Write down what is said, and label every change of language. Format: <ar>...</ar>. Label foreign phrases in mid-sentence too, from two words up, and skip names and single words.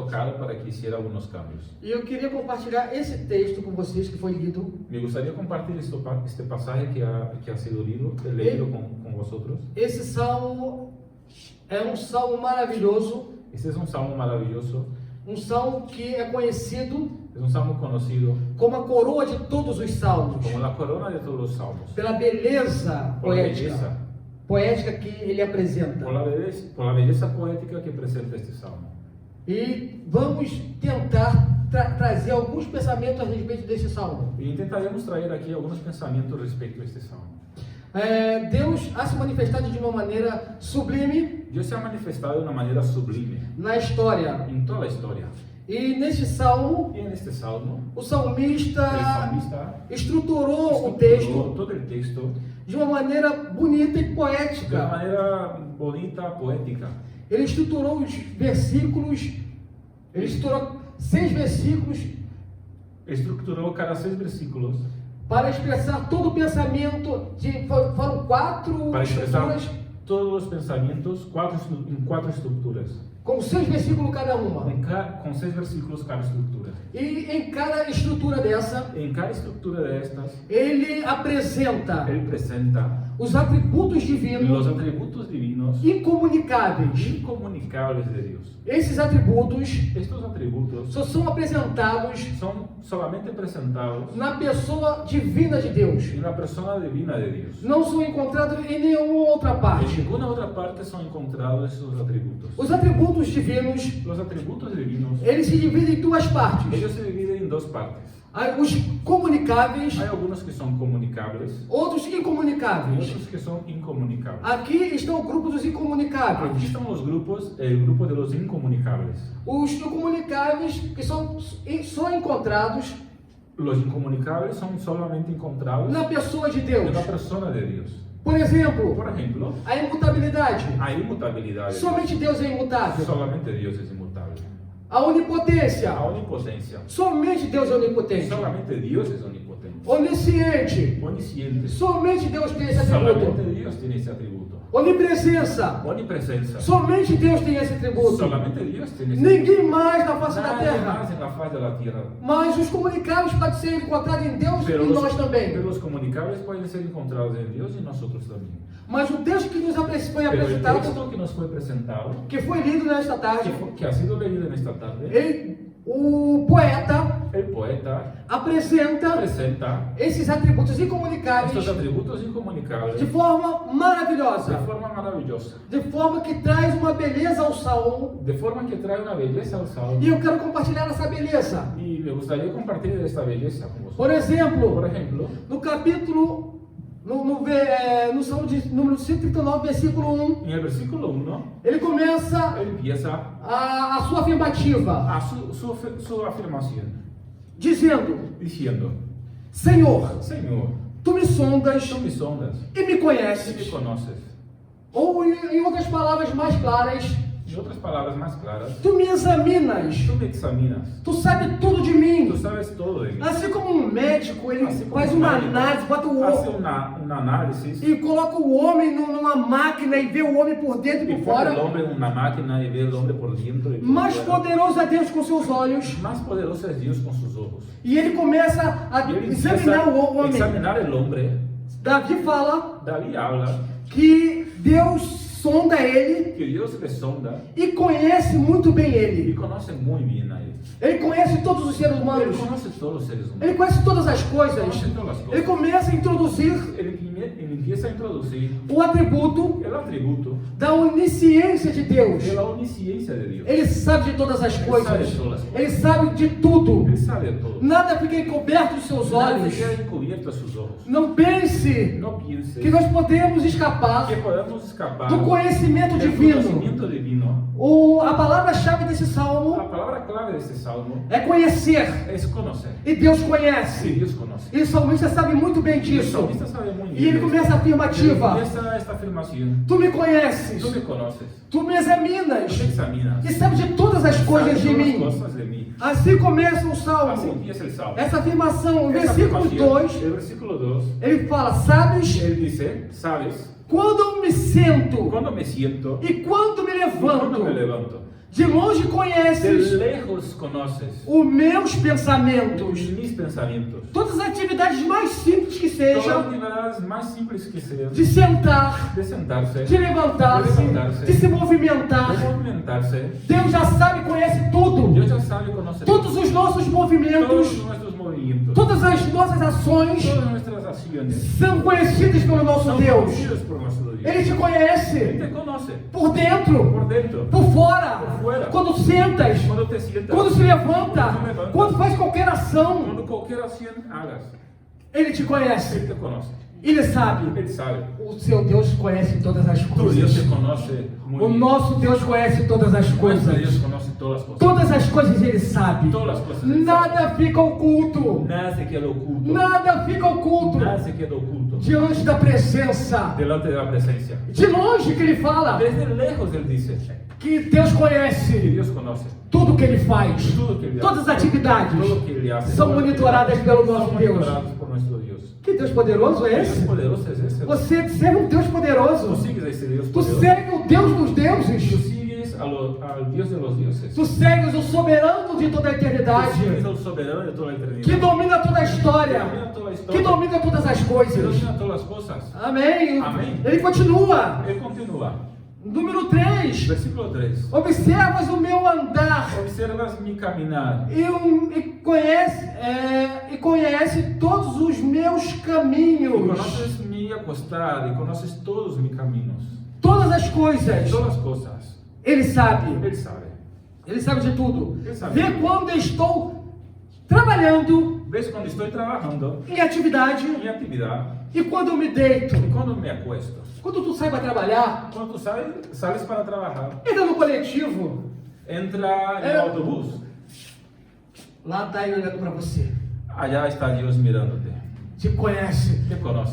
<es>tocado para que hiciera algunos cambios.</es> <pt>E eu queria compartilhar esse texto com vocês que foi lido.</pt> <es>Me gustaría compartir este pasaje que ha sido leído con vosotros.</es> <pt>Esse salmo é um salmo maravilhoso,</pt> <es>Este es un salmo maravilloso,</es> <pt>um salmo que é conhecido</pt> <es>es un salmo conocido</es> <pt>como a coroa de todos os salmos,</pt> <es>como la corona de todos los salmos,</es> <pt>pela beleza</pt> <es>por la</es> <pt>poética, poética que ele apresenta.</pt> <es>por la belleza poética que presenta este salmo.</es> <pt>E vamos tentar trazer alguns pensamentos a respeito desse salmo.</pt> <es>Y intentaremos traer aquí algunos pensamientos respecto a este salmo.</es> <pt>Deus ha se manifestado de uma maneira sublime</pt> <es>Dios se ha manifestado de una manera sublime</es> <pt>na história.</pt> <es>en toda la historia.</es> <pt>E neste salmo,</pt> <es>Y en este salmo,</es> <pt>o</pt> <es>el</es> <pt>salmista</pt> <es>salmista</es> <pt>estruturou o</pt> <es>estructuró</es> <pt>texto</pt> <es>todo el texto</es> <pt>de uma maneira bonita e</pt> <es>de una</es> <pt>poética.</pt> <es>manera bonita, poética.</es> <pt>Ele estruturou os versículos, ele estruturou 6 versículos</pt> <es>Estructuró cada 6 versículos</es> <pt>para expressar todo o pensamento. Foram 4</pt> <es>para expresar</es> <pt>estruturas,</pt> <es>todos los pensamientos en 4 estructuras,</es> <pt>com 6 versículos cada uma.</pt> <es>con 6 versículos cada estructura.</es> <pt>E em cada estrutura dessa,</pt> <es>En cada estructura de estas,</es> <pt>ele apresenta</pt> <es>Él presenta</es> <pt>os atributos</pt> <es>los</es> <pt>divinos</pt> <es>atributos divinos</es> <pt>incomunicáveis.</pt> <es>incomunicables de Dios.</es> <pt>Esses atributos</pt> <es>Estos atributos</es> <pt>só são apresentados</pt> <es>son solamente presentados</es> <pt>na pessoa divina de Deus.</pt> <es>en la persona divina de Dios.</es> <pt>Não são encontrados em nenhuma outra</pt> <es>En</es> <pt>parte.</pt> <es>ninguna otra parte son encontrados esos atributos.</es> <pt>Os atributos divinos,</pt> <es>Los atributos divinos,</es> <pt>eles se dividem em 2 partes.</pt> <es>ellos se dividen en 2 partes.</es> <pt>Os comunicáveis,</pt> <es>Hay algunos que son comunicables</es> <pt>outros</pt> <es>y</es> <pt>incomunicáveis.</pt> <es>otros que son incomunicables.</es> <pt>Aqui está o grupo dos</pt> <es>Aquí</es> <pt>incomunicáveis.</pt> <es>están los grupos, el grupo de los incomunicables.</es> <pt>Os incomunicáveis que são só encontrados</pt> <es>Los incomunicables son solamente encontrados</es> <pt>na pessoa de</pt> <es>en</es> <pt>Deus.</pt> <es>la persona de Dios.</es> <pt>Por exemplo,</pt> <es>Por ejemplo,</es> <pt>a imutabilidade.</pt> <es>hay inmutabilidad de Dios.</es> <pt>Somente Deus é imutável.</pt> <es>Solamente Dios es inmutable.</es> <pt>A onipotência.</pt> <es>La omnipotencia.</es> <pt>Somente Deus é onipotente.</pt> <es>Solamente Dios es omnipotente.</es> <pt>Onisciente.</pt> <es>Omnisciente.</es> <pt>Somente Deus tem esse atributo.</pt> <es>Solamente Dios tiene ese atributo.</es> <pt>Onipresença.</pt> <es>Omnipresencia.</es> <pt>Somente Deus tem esse atributo.</pt> <es>Solamente Dios tiene ese</es> <pt>Ninguém mais na face da</pt> <es>Nadie</es> <pt>terra.</pt> <es>más en la faz de la tierra.</es> <pt>Mas os comunicáveis podem ser encontrados em Deus</pt> <es>Pero</es> <pt>e nós também.</pt> <es>los comunicables pueden ser encontrados en Dios y nosotros también.</es> <pt>Mas o texto que nos foi</pt> <es>Pero el</es> <pt>apresentado,</pt> <es>texto que nos fue presentado,</es> <pt>que foi lido nesta tarde,</pt> <es>que ha sido leído en esta tarde,</es> <pt>o poeta</pt> <es>el poeta</es> <pt>apresenta</pt> <es>presenta</es> <pt>esses atributos</pt> <es>estos</es> <pt>incomunicáveis</pt> <es>atributos incomunicables</es> <pt>de forma</pt> <es>de</es> <pt>maravilhosa,</pt> <es>forma maravillosa,</es> <pt>de forma que traz uma beleza ao salmo.</pt> <es>de forma que trae una belleza al salmo.</es> <pt>E eu quero compartilhar essa beleza.</pt> <es>Y me gustaría compartir esta belleza con vosotros.</es> <pt>Por exemplo,</pt> <es>Por ejemplo,</es> <pt>no capítulo, no salmo de número 139, versículo 1,</pt> <es>en el versículo 1,</es> <pt>ele começa</pt> <es>él empieza</es> <pt>a sua afirmativa,</pt> <es>a su afirmación,</es> <pt>dizendo:</pt> <es>diciendo:</es> <pt>Senhor,</pt> <es>Señor,</es> <pt>tu me sondas</pt> <es>tú me sondas</es> <pt>e me</pt> <es>y me</es> <pt>conheces.</pt> <es>conoces.</es> <pt>Ou em outras palavras mais claras,</pt> <es>En otras palabras más claras,</es> <pt>tu me examinas,</pt> <es>tú me examinas,</es> <pt>tu sabes tudo de mim.</pt> <es>tú sabes todo de mí.</es> <pt>Assim como um médico, ele Assim como faz um uma médico análise, bota o</pt> <es>hace</es> <pt>homem</pt> <es>un análisis</es> <pt>e coloca o homem numa máquina e vê o homem por dentro e</pt> <es>y por pone el</es> <pt>fora.</pt> <es>hombre en una máquina y ve el hombre por dentro y por</es> <pt>Mais</pt> <es>fuera.</es> <pt>poderoso é Deus com seus olhos.</pt> <es>Más poderoso es Dios con sus ojos.</es> <pt>E ele começa a</pt> <es>Y él</es> <pt>examinar o</pt> <es>empieza a</es> <pt>homem.</pt> <es>examinar el hombre.</es> <pt>Davi fala</pt> <es>David habla</es> <pt>que Deus sonda ele</pt> <es>que Dios le sonda</es> <pt>e conhece muito bem</pt> <es>y</es> <pt>ele.</pt> <es>conoce muy bien a él.</es> <pt>Ele conhece todos os seres</pt> <es>Él</es> <pt>humanos.</pt> <es>conoce todos los seres</es> <pt>Ele</pt> <es>humanos.</es> <pt>conhece todas as coisas.</pt> <es>Conoce todas las</es> <pt>Ele</pt> <es>cosas.</es> <pt>começa a introduzir</pt> <es>Él empieza a introducir</es> <pt>o atributo</pt> <es>el atributo</es> <pt>da onisciência de Deus.</pt> <es>de la omnisciencia de Dios.</es> <pt>Ele sabe de todas as Ele coisas. sabe de todas as coisas. Ele sabe de tudo.</pt> <es>Él sabe todo.</es> <pt>Nada fica encoberto dos seus</pt> <es>Nada</es> <pt>olhos.</pt> <es>queda encubierto a sus ojos.</es> <pt>Não pense</pt> <es>No piense</es> <pt>que nós podemos escapar</pt> <es>que podemos escapar</es> <pt>do conhecimento</pt> <es>del</es> <pt>divino.</pt> <es>conocimiento divino.</es> <pt>A palavra-chave desse</pt> <es>La</es> <pt>salmo</pt> <es>palabra clave de este salmo</es> <pt>é conhecer.</pt> <es>es conocer.</es> <pt>E Deus</pt> <es>Sí,</es> <pt>conhece.</pt> <es>Dios conoce.</es> <pt>E o salmista sabe muito bem</pt> <es>Y el</es> <pt>disso.</pt> <es>salmista sabe muy</es> <pt>E</pt> <es>bien.</es> <pt>ele</pt> <es>de</es> <pt>começa a</pt> <es>esto. Y él</es> <pt>afirmativa.</pt> <es>comienza esta afirmación.</es> <pt>Tu me conheces.</pt> <es>Tú me conoces.</es> <pt>Tu me</pt> <es>Tú</es> <pt>examinas.</pt> <es>me examinas.</es> <pt>E sabe de todas as coisas</pt> <es>Sabes de todas</es> <pt>mim.</pt> <es>las cosas de mí.</es> <pt>Assim começa o</pt> <es>Así</es> <pt>salmo.</pt> <es>empieza el salmo.</es> <pt>Essa afirmação, o</pt> <es>Esa</es> <pt>versículo</pt> <es>afirmación,</es> <pt>2,</pt> <es>el versículo 2,</es> <pt>ele fala:</pt> <es>Sabes él dice, sabes,</es> <pt>quando eu me sento</pt> <es>cuando me siento</es> <pt>e quando me</pt> <es>y cuando</es> <pt>levanto,</pt> <es>me levanto,</es> <pt>De longe</pt> <es>De</es> <pt>conheces</pt> <es>lejos conoces</es> <pt>os meus pensamentos.</pt> <es>mis pensamientos.</es> <pt>Todas as atividades mais simples que</pt> <es>Todas las</es> <pt>sejam,</pt> <es>actividades más simples que sean,</es> <pt>de sentar,</pt> <es>de sentarse,</es> <pt>de levantar-se, de se movimentar.</pt> <es>de movimentarse,</es> <pt>Deus já sabe e conhece tudo.</pt> <es>Dios ya sabe y conoce</es> <pt>Todos os nossos movimentos,</pt> <es>todos nuestros movimientos,</es> <pt>todas as nossas ações</pt> <es>todas nuestras acciones</es> <pt>são conhecidas pelo nosso</pt> <es>son</es> <pt>Deus.</pt> <es>conocidos por nuestro Dios.</es> <pt>Ele te</pt> <es>Él</es> <pt>conhece</pt> <es>te conoce</es> <pt>por dentro,</pt> <es>por dentro,</es> <pt>por fora,</pt> <es>Por fora.</es> <pt>quando sentas,</pt> <es>cuando te sientas,</es> <pt>quando se levanta, Quando levanta. quando faz qualquer ação.</pt> <es>cuando cualquier acción hagas.</es> <pt>Ele te conhece,</pt> <es>Él te conoce,</es> <pt>ele sabe.</pt> <es>Él sabe.</es> <pt>O seu Deus conhece todas as</pt> <es>Tu Dios</es> <pt>coisas.</pt> <es>te conoce muy</es> <pt>O</pt> <es>bien.</es> <pt>nosso Deus conhece todas as</pt> <es>Nuestro Dios</es> <pt>coisas.</pt> <es>conoce todas las cosas.</es> <pt>Todas as coisas ele sabe.</pt> <es>Todas las cosas. Él sabe.</es> <pt>Nada fica oculto.</pt> <es>Nada se queda oculto.</es> <pt>Nada fica oculto</pt> <es>Nada se queda oculto.</es> <pt>diante da presença.</pt> <es>Delante de la presencia.</es> <pt>De longe que ele fala</pt> <es>Desde lejos Él dice</es> <pt>que Deus</pt> <es>que</es> <pt>conhece</pt> <es>Dios conoce.</es> <pt>tudo que ele faz. Tudo que Ele Todas as</pt> <es>hace.</es> <pt>atividades</pt> <es>Todo que Ele hace.</es> <pt>são</pt> <es>Todo que Ele</es> <pt>monitoradas</pt> <es>hace.</es> <pt>pelo</pt> <es>Son</es> <pt>nosso Deus.</pt> <es>monitorados por nuestro Dios.</es> <pt>Que Deus poderoso é</pt> <es>Dios</es> <pt>esse?</pt> <es>poderoso es ese.</es> <pt>Você serve um Deus</pt> <es>Tú</es> <pt>poderoso.</pt> <es>sigues a esse Dios</es> <pt>Tu poderoso. serve o Deus dos</pt> <es>Tú</es> <pt>deuses.</pt> <es>sigues al Dios de los dioses.</es> <pt>Tu serves o soberano de toda a</pt> <es>Tú sigues</es> <pt>eternidade.</pt> <es>al soberano de toda la eternidad.</es> <pt>Que domina toda a história.</pt> <es>Domina toda la</es> <pt>Que</pt> <es>historia.</es> <pt>domina todas as</pt> <es>Que</es> <pt>coisas.</pt> <es>domina todas las cosas.</es> <pt>Amém. Amém. Ele continua.</pt> <es>Él continúa.</es> <pt>Número 3.</pt> <es>Versículo 3.</es> <pt>Observas o meu andar</pt> <es>Observas mi caminar</es> <pt>e conhece todos os meus</pt> <es>y</es> <pt>caminhos.</pt> <es>conoces mi acostar y conoces todos mis caminos.</es> <pt>Todas as coisas.</pt> <es>Todas las cosas.</es> <pt>Ele sabe.</pt> <es>Él sabe.</es> <pt>Ele sabe de tudo. Ele sabe. Vê quando eu estou trabalhando</pt> <es>¿Ves cuando estoy trabajando</es> <pt>em atividade</pt> <es>en mi actividad</es> <pt>e quando eu me deito?</pt> <es>y cuando me acuesto?</es> <pt>Quando tu sai para trabalhar,</pt> <es>Cuando tú sales para trabajar,</es> <pt>entra no coletivo,</pt> <es>entra en el autobús.</es> <pt>lá está ele olhando para você,</pt> <es>Allá está Dios mirándote.</es> <pt>te conhece.</pt> <es>Te conoce.</es>